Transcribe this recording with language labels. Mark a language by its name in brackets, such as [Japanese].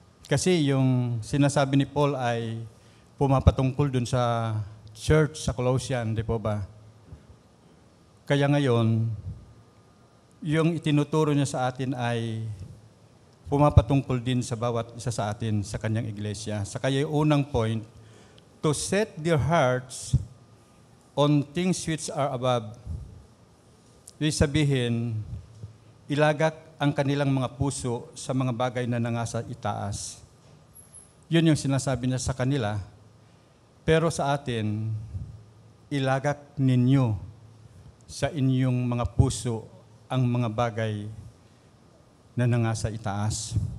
[Filipino] Kasi yung sinasabi ni Paul ay pumapatungkol dun sa church sa Colossian, di po ba? Kaya ngayon, yung itinuturo niya sa atin ay pumapatungkol din sa bawat isa sa atin sa kanyang iglesia. Sa kaya yung unang point, [English] to set their hearts on things which are above. [Filipino] Ibig sabihin, ilagak ang kanilang mga puso sa mga bagay na nangasa itaas. Yun yung sinasabi niya sa kanila. Pero sa atin, ilagak ninyo sa inyong mga puso ang mga bagay na nangasa itaas.